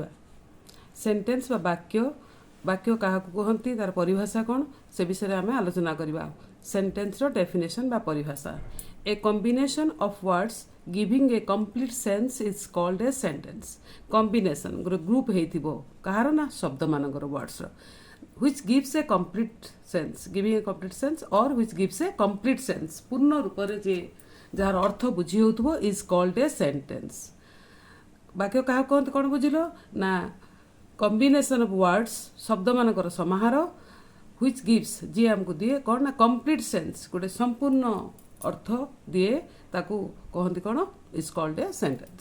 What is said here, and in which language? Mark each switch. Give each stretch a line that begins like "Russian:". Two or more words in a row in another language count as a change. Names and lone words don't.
Odia: ସେଣ୍ଟେନ୍ସ ବା ବାକ୍ୟ ବାକ୍ୟ କାହାକୁ କୁହନ୍ତି, ତାର ପରିଭାଷା କ'ଣ, ସେ ବିଷୟରେ ଆମେ ଆଲୋଚନା କରିବା।
English: sentence definition
Odia: ବା ପରିଭାଷା।
English: A combination of words giving a complete sense is called a sentence.
Odia: କମ୍ବିନେସନ୍ ଗୋଟେ ଗ୍ରୁପ୍ ହେଇଥିବ କାହାର ନା ଶବ୍ଦମାନଙ୍କର ୱାର୍ଡସ୍ର,
English: which gives a complete sense, giving a complete sense or which gives a complete sense,
Odia: ପୂର୍ଣ୍ଣ ରୂପରେ ଯେ ଯାହାର ଅର୍ଥ ବୁଝି ହେଉଥିବ
English: is called a sentence.
Odia: ବାକ୍ୟ କାହାକୁ କହନ୍ତି କ'ଣ ବୁଝିଲ ନା,
English: combination of words
Odia: ଶବ୍ଦମାନଙ୍କର ସମାହାର,
English: which gives
Odia: ଯିଏ ଆମକୁ ଦିଏ କ'ଣ ନା
English: complete sense,
Odia: ଗୋଟେ ସମ୍ପୂର୍ଣ୍ଣ ଅର୍ଥ ଦିଏ, ତାକୁ କହନ୍ତି କ'ଣ
English: is called a sentence.